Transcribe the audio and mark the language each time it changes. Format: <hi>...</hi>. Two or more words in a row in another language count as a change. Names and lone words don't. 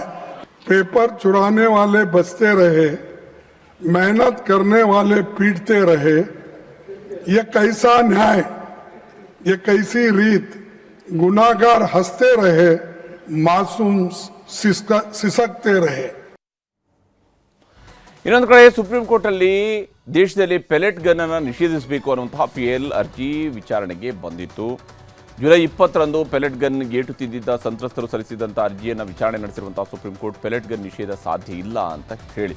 <hi>पेपर चुराने वाले बचते रहे, मेहनत करने वाले पीटते रहे. ये कैसा न्याय, ये कैसी रीत. गुनाहगार हंसते रहे, मासूम सिसकते रहे.</hi> <kn>ಇನ್ನೊಂದು ಕಡೆ ಸುಪ್ರೀಂ ಕೋರ್ಟಲ್ಲಿ ದೇಶದಲ್ಲಿ</kn> <en>pellet gun</en> <kn>ಅನ್ನು ನಿಷೇಧಿಸಬೇಕು ಅನ್ನುವಂತಹ PL ಅರ್ಜಿ ವಿಚಾರಣೆಗೆ ಬಂದಿತ್ತು. ಜುಲೈ 20ರಂದು</kn> <en>pellet gun</en> <kn>ಗೇಟು ತಿದ್ದಿದ್ದ ಸಂತ್ರಸ್ತರು ಸಲ್ಲಿಸಿದಂಥ ಅರ್ಜಿಯನ್ನು ವಿಚಾರಣೆ ನಡೆಸಿರುವಂತಹ ಸುಪ್ರೀಂ ಕೋರ್ಟ್</kn> <en>pellet gun</en> <kn>ನಿಷೇಧ ಸಾಧ್ಯ ಇಲ್ಲ ಅಂತ ಹೇಳಿದೆ.</kn>